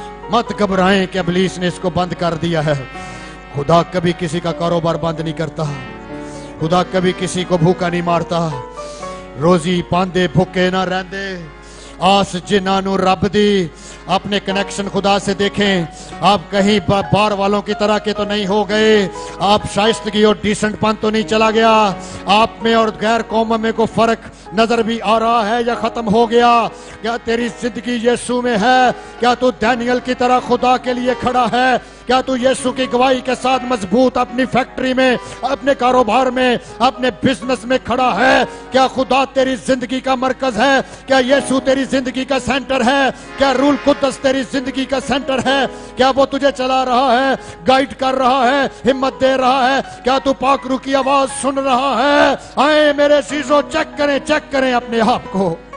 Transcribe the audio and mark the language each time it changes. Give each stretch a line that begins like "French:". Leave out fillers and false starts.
Urdu: مت گھبرائیں کہ ابلیس نے اس کو بند کر دیا ہے. خدا کبھی کسی کا کاروبار بند نہیں کرتا, خدا کبھی کسی کو بھوکا نہیں مارتا.
Punjabi: روزی پاندے بھوکے نہ رہندے, آس جنہاں نوں رب دی.
Urdu: اپنے کنیکشن خدا سے دیکھیں, آپ کہیں بار والوں کی طرح کے تو نہیں ہو گئے, آپ شائستگی اور ڈیسنٹ پن تو نہیں چلا گیا, آپ میں اور غیر قوم میں کو فرق نظر بھی آ رہا ہے یا ختم ہو گیا؟ کیا تیری زندگی یسوع میں ہے؟ کیا تو دانیل کی طرح خدا کے لیے کھڑا ہے؟ کیا تو یسوع کی گواہی کے ساتھ مضبوط اپنی فیکٹری میں, اپنے کاروبار میں, اپنے بزنس میں کھڑا ہے؟ کیا خدا تیری زندگی کا مرکز ہے؟ کیا یسوع تیری زندگی کا سینٹر ہے؟ کیا روح القدس تیری زندگی کا سینٹر ہے؟ کیا وہ تجھے چلا رہا ہے, گائیڈ کر رہا ہے, ہمت دے رہا ہے؟ کیا تو پاک روح کی آواز سن رہا ہے؟ آئیں میرے عزیزو, چیک کریں اپنے آپ کو.